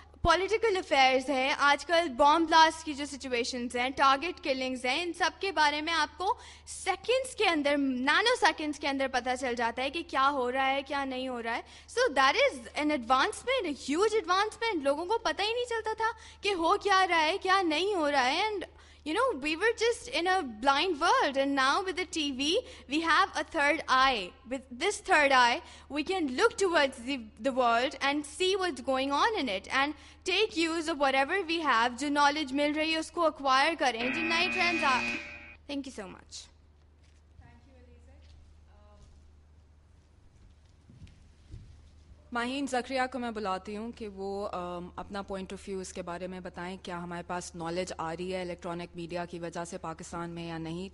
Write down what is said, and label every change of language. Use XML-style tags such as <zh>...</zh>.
<hi>Political affairs हैं, आजकल bomb blast की जो सिचुएशंस हैं, टारगेट किलिंग्स हैं, इन सब के बारे में आपको सेकंड्स के अंदर, नैनो सेकंड्स के अंदर पता चल जाता है कि क्या हो रहा है, क्या नहीं हो रहा है.</hi> <en>So that is an advancement, huge advancement.</en> <hi>लोगों को पता ही नहीं चलता था कि हो क्या रहा है, क्या नहीं हो रहा है.</hi> <en>And you know, we were just in a blind world, and now with the TV, we have a third eye. With this third eye, we can look towards the world and see what's going on in it, and take use of whatever we have.</en> <hi>जो knowledge मिल रही है उसको acquire करें, जो नए trends uh.</hi> <en>Thank you so much.</en> <hi>Maheen Zakaria को मैं बुलाती हूँ कि वो अपना पॉइंट ऑफ व्यू इसके बारे में बताएं. क्या हमारे पास नॉलेज आ रही है इलेक्ट्रॉनिक मीडिया की वजह से पाकिस्तान में या नहीं?</hi>